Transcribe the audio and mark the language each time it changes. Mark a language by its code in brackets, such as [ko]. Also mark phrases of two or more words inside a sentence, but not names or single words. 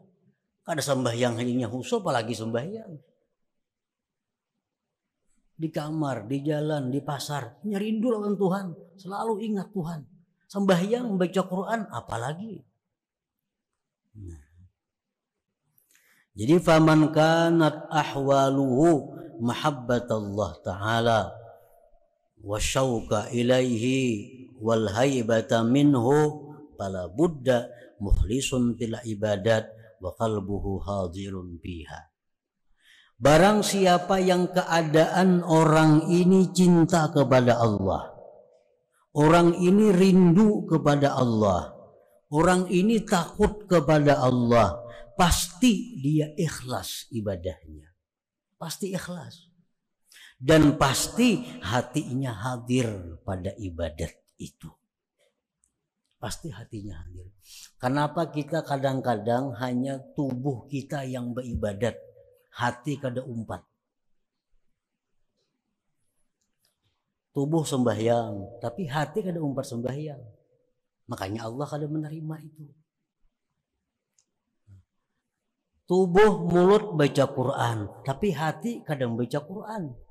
[bjn] Kada sembahyang hanya khusyuk, apalagi sembahyang. Di kamar, di jalan, di pasar, rindu lawan Tuhan, selalu ingat Tuhan. Sembahyang, membaca Quran, apalagi. Nah. [ar] Jadi فمن كانت أحواله محبة الله تعالى والشوق إليه والهيبة منه فلا بد مخلص في العبادات وقلبه حاضر بها. [bjn] Barang siapa yang keadaan orang ini cinta kepada Allah, orang ini rindu kepada Allah, orang ini takut kepada Allah, pasti dia ikhlas ibadahnya. Pasti ikhlas. Dan pasti hatinya hadir pada ibadat itu. Pasti hatinya hadir. Kenapa kita kadang-kadang hanya tubuh kita yang beribadat, hati kada umpat. Tubuh sembahyang, tapi hati kada umpat sembahyang. Makanya Allah kada menerima itu. Tubuh mulut baca Quran, tapi hati kada membaca Quran.